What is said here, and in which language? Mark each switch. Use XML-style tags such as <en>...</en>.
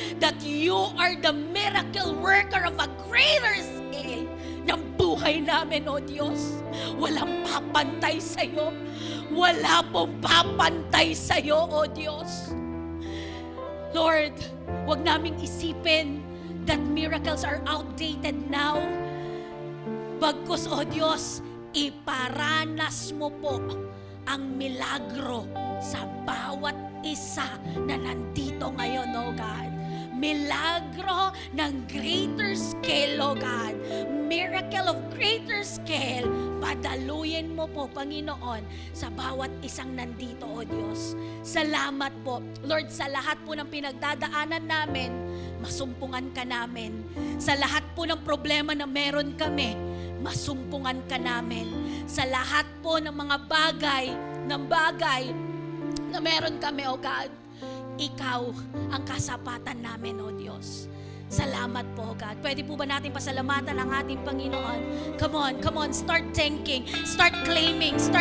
<en>That you are the miracle worker of a greater scale</en> <tl>ng buhay namin, O Diyos. Walang papantay sa'yo. Wala pong papantay sa'yo, O Diyos.</tl> <en>Lord,</en> <tl>wag naming isipin</tl> <en>that miracles are outdated now.</en> <tl>Bagkus, O Diyos, iparanas mo po ang milagro sa bawat isa na nandito ngayon,</tl> <en>O God.</en> <tl>Milagro ng</tl> <en>greater scale, O God. Miracle of greater scale.</en> <tl>Padaluyin mo po, Panginoon, sa bawat isang nandito, O Diyos. Salamat po. Lord, sa lahat po ng pinagdadaanan namin, masumpungan ka namin. Sa lahat po ng problema na meron kami, masumpungan ka namin. Sa lahat po ng mga bagay na meron kami,</tl> <en>O God,</en> <tl>ikaw ang kasapatan namin, O Diyos. Salamat po, God. Pwede po ba natin pasalamatan ang ating Panginoon?</tl> <en>Come on, start thanking, start claiming.</en>